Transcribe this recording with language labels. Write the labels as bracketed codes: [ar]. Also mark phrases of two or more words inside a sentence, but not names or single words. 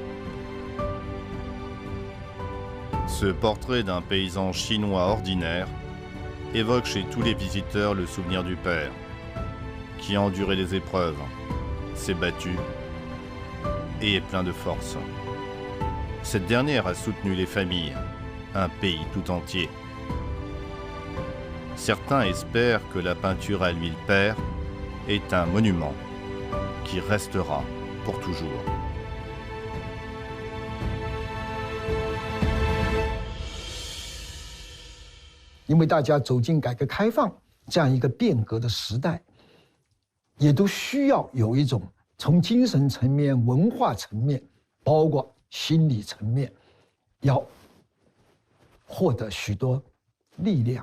[fr] Ce portrait d'un paysan chinois ordinaire évoque chez tous les visiteurs le souvenir du père, qui a enduré les épreuves, s'est battu et est plein de force. Cette dernière a soutenu les familles, un pays tout entier. Certains espèrent que la peinture à l'huile perd est un monument qui restera pour toujours. [zh] 因为大家走进改革开放这样一个变革的时代，也都需要有一种从精神层面、文化层面，包括心理层面，要获得许多力量。